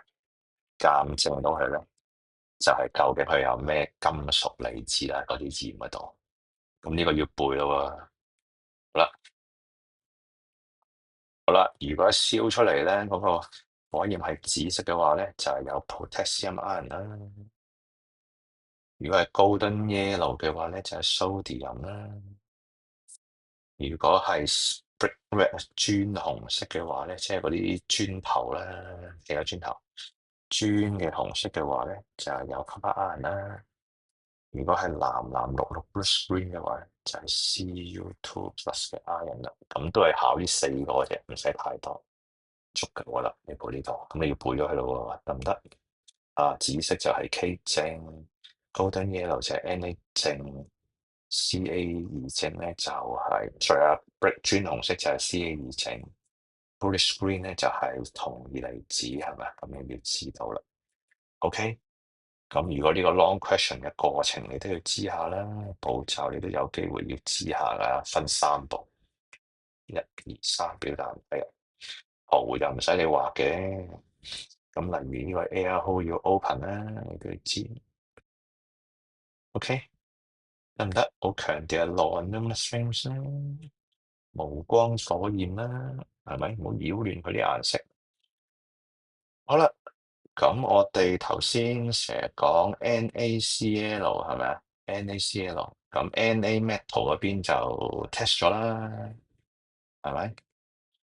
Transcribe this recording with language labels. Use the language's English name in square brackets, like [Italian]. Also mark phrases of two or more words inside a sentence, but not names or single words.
[Cantonese] 鑑證到佢咧，就係究竟佢有咩金屬離子啦，嗰啲鹽嗰度。咁呢個要背咯喎。好啦，好啦，如果一燒出嚟咧，嗰個火焰係紫色嘅話咧，就係有 [English] potassium ion [Cantonese] 啦。如果係 [English] golden yellow [Cantonese] 嘅話咧，就係 sodium 啦。如果係 [English] brick red [Cantonese] 磚紅色嘅話咧，即係嗰啲磚頭啦，幾個磚頭磚嘅紅色嘅話咧，就係有 [English] copper ion [Cantonese] 啦。如果係藍藍綠綠 [English] bluish green [Cantonese] 嘅話，就係 [English] Cu2 plus [Cantonese] 嘅 ion 啦。咁都係考呢四個啫，唔使太多，足夠啦。你背呢度，咁你要背咗佢咯喎，得唔得？啊，紫色就係 K 正 ， [English] golden yellow [Cantonese] 就係 Na 正，Ca 二正咧就係、除咗 brick 磚紅色就係 Ca 二正， [English] bluish green [Cantonese] 咧就係銅二離子係咪？咁你要知道啦。OK。咁如果呢個 [English] long question [Cantonese] 嘅過程你都要知下啦，步驟你都有機會要知下噶，分三步，一、二、三表達係啊，圖就唔使你畫嘅。咁例如呢個 [English] air hole [Cantonese] 要 open 啦，你都要知。OK，得唔得？好強調係 [English] non-luminous flames [Cantonese] 啦，無光火焰啦，係咪？唔好擾亂佢啲顏色。好啦。咁我哋頭先成日講 NaCl 係咪啊？NaCl 咁 [English] Na metal [Cantonese] 嗰邊就 test 咗啦，係咪？